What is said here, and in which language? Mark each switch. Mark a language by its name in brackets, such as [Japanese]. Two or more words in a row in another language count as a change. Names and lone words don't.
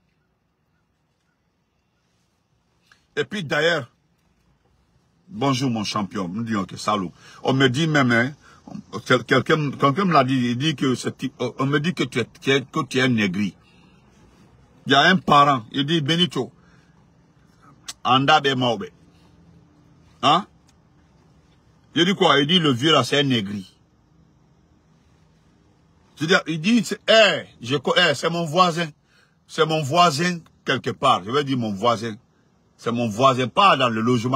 [French] Et puis d'ailleurs, bonjour mon champion, nous disons que salut. On me dit même, hein, quelqu'un me l'a dit, il dit que on me dit que tu es un négri. Il y a un parent, il dit Benito, [Fula] anda be maobe. [French] Hein? Il dit quoi? Il dit le vieux là c'est un négri. C'est-à-dire, il dit, c'est mon voisin. C'est mon voisin quelque part. Je vais dire mon voisin. C'est mon voisin, pas dans le logement.